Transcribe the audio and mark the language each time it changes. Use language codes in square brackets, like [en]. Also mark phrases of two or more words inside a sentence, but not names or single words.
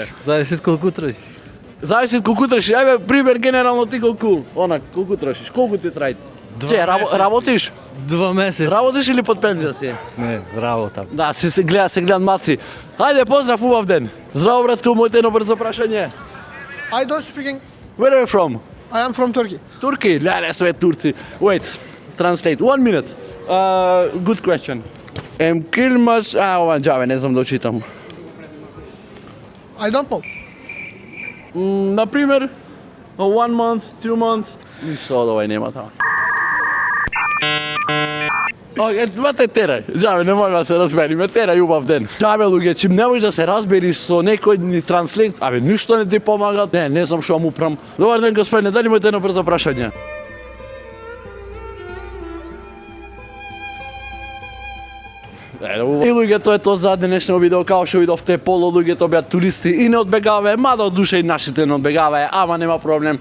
[mk] Зависи колку трошиш. Зависи колку трошиш. Ајде, пример генерално ти колку, колку трошиш? Колку ти трајат? Че, работиш? 2 месеци. Работиш или под пензија си? Не, работам. Да, се гледам маци. Ајде, поздрав, убав ден. Здраво, братку, моите едно брзо прашање. [en] I don't speak Where are you from? I am from Turkey. Turkey? [mk] Не, све Турци. [en] Wait, translate. 1 minute. Good question. Kilmas... [mk] ова џаве, не знам да читам. [en] I don't know. Например, 1 month, 2 months. [mk] Ништо од овај нема тamo. Вате терај, џаве, не можеме да се разбериме, терај убав ден. Џаве, луѓе, чим не можеш да се разбериш со некој ни транслейт, ништо не ти помага, не знам што му прам. Добар ден, господине, дали имате едно брзо прашање? И луѓе, тоа е тоа за денешно видео, као што видовте, полу луѓето беа туристи и не одбегаваe, мада од душа и нашите не одбегаваe, ама нема проблем.